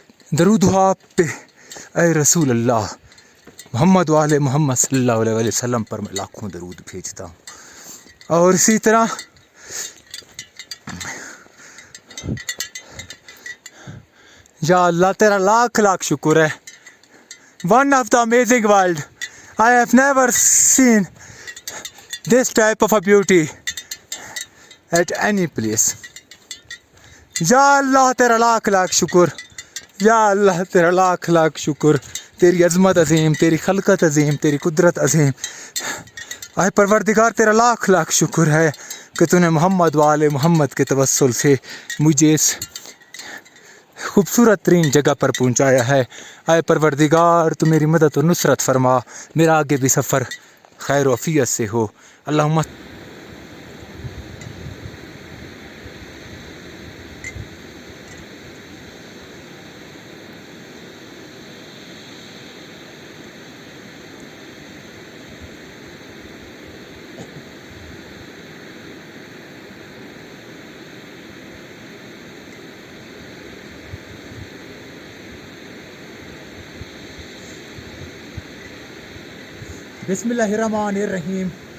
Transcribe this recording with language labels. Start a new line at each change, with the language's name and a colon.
Urdu: درود ہو آپ پہ اے رسول اللہ. محمد وآل محمد صلی اللہ علیہ وسلم پر میں لاکھوں درود بھیجتا ہوں. اور اسی طرح یا اللہ تیرا لاکھ لاکھ شکر ہے.
English: One of the amazing world. I have never seen this type of a beauty at any place.
Urdu: یا اللہ تیرا لاکھ لاکھ شکر. یا اللہ تیرا لاکھ لاکھ شکر. تیری عظمت عظیم، تیری خلقت عظیم، تیری قدرت عظیم. اے پروردگار تیرا لاکھ لاکھ شکر ہے کہ تو نے محمد وآل محمد کے توسل سے مجھے اس خوبصورت ترین جگہ پر پہنچایا ہے. اے پروردگار تو میری مدد و نصرت فرما. میرا آگے بھی سفر خیر و عافیت سے ہو.
Arabic: اللہم بسم اللہ الرحمن الرحیم.